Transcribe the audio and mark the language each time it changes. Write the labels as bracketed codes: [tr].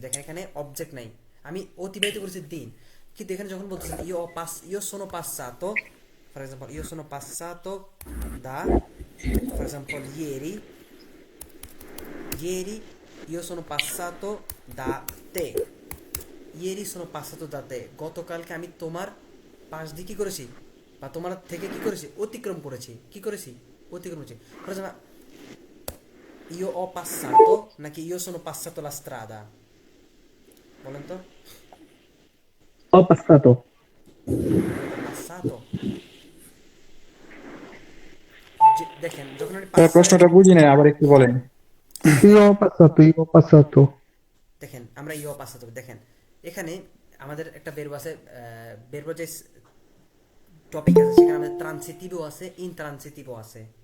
[bn] দেখেন এখানে অবজেক্ট নাই, আমি অতিবাহিত করেছি দিন, কিন্তু এখানে যখন বলতেছেন [it] io sono passato, [en] for example, [it] io sono passato da, [bn] for example, [it] ieri io sono passato da te, [bn] ieri sono passato da te, গতকালকে আমি তোমার পাশ দিয়ে কি করেছি, বা তোমার থেকে কি করেছি, অতিক্রম করেছি। কি করেছি? অতিক্রম করেছি। [en] For example, [it] io ho passato [bn] নাকি [it] io sono passato la strada, [bn] বলেন তো? [it] Ho passato. [bn] passato, দেখেন যখন আমি প্রশ্নটা বুঝি নাই, আবার একটু বলেন। [it] io ho passato [bn] দেখেন আমরা ইও পাসাতো, দেখেন এখানে আমাদের একটা বেরবো আছে, বেরবো যে টপিক আছে সেখানে আমাদের ট্রান্সিটিভও আছে, ইনট্রান্সিটিভও আছে।